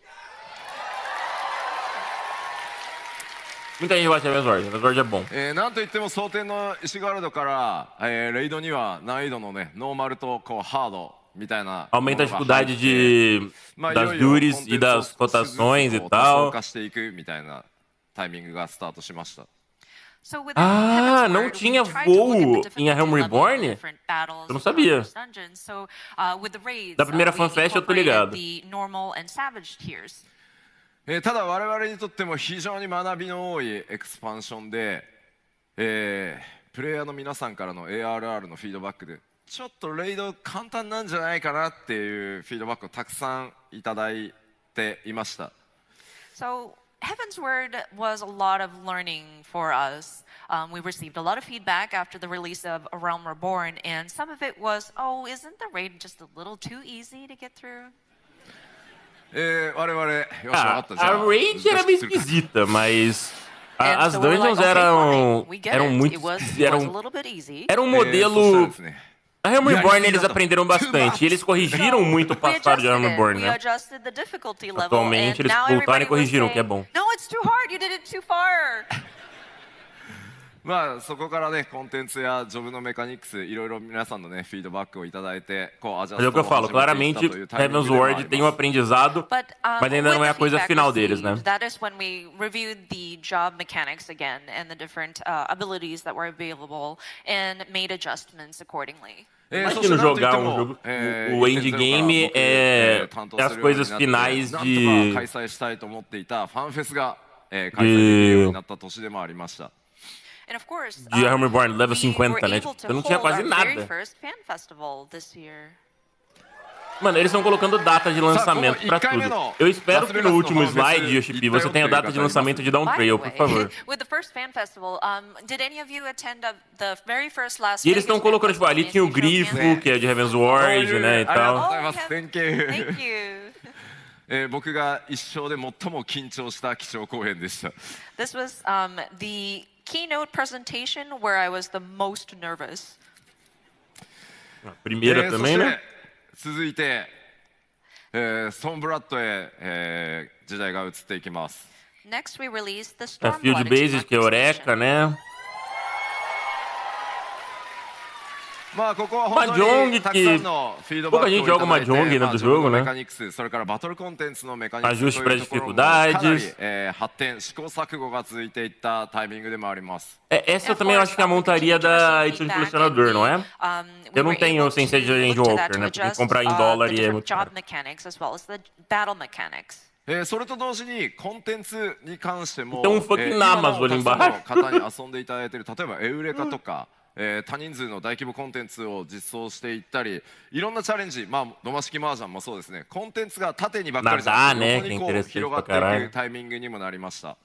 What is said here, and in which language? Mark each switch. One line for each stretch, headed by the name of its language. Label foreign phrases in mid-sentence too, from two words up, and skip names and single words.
Portuguese: Muita gente gosta de Heaven's Word. Heaven's Word é bom.
Japanese: なんといっても蒼天の石ガルドから、レイドには難易度のね、ノーマルとこうハードみたいな。
Portuguese: Aumenta a dificuldade das duties e das cotações e tal.
Japanese: 化していくみたいなタイミングがスタートしました。
Portuguese: Não tinha voo em A Realm Reborn? Eu não sabia. Da primeira FanFest eu tô ligado.
Japanese: ただ我々にとっても非常に学びの多いエクスパンションで、プレイヤーの皆さんからの ARR のフィードバックでちょっとレイド簡単なんじゃないかなっていうフィードバックをたくさんいただいていました。
English: Heaven's Word was a lot of learning for us. We received a lot of feedback after the release of A Realm Reborn, and some of it was, oh, isn't the raid just a little too easy to get through?
Portuguese: A raid era meio esquisita, mas as dungeons eram muito... Era um modelo... A Realm Reborn eles aprenderam bastante. E eles corrigiram muito o passado de Realm Reborn, né? Atualmente eles voltaram e corrigiram, o que é bom.
Japanese: Mas そこからね、コンテンツやジョブのメカニクス、いろいろ皆さんのね、フィードバックをいただいて、こうアジャストを始めていったというタイミングでもあります。
Portuguese: Mas é o que eu falo, claramente Heaven's Word tem um aprendizado, mas ainda não é a coisa final deles, né?
English: That is when we reviewed the job mechanics again and the different abilities that were available and made adjustments accordingly.
Portuguese: Imagina jogar um jogo, o endgame é as coisas finais de A Realm Reborn, level 50, né? Tipo, eu não tinha quase nada. Mano, eles estão colocando data de lançamento pra tudo. Eu espero que no último slide, Yoshi-p, você tenha a data de lançamento de Dawntrail, por favor. E eles estão colocando, tipo, ali tinha o Grifo, que é de Heaven's Word, né, e tal.
English: Thank you.
Japanese: 僕が一生で最も緊張した基調講演でした。
English: This was the keynote presentation where I was the most nervous.
Portuguese: Primeira também, né?
Japanese: 続いて、ストーンブラッドへ、時代が移っていきます。
English: Next, we released the Field Basic,
Portuguese: que é Eureka, né? Mahjong, que pouca gente joga Mahjong, né, do jogo, né? Ajuste para dificuldades. Essa também eu acho que é a montaria da edição de colecionador, não é? Eu não tenho sem ser de Angel Walker, né? Tem que comprar em dólar e é muito caro.
Japanese: それと同時にコンテンツに関しても、今の方に遊んでいただいている、例えばエウレカとか、多人数の大規模コンテンツを実装していったり、いろんなチャレンジ、まあ土間式麻雀もそうですね、コンテンツが縦にばっかりじゃなくて横にこう広がっていくタイミングにもなりました。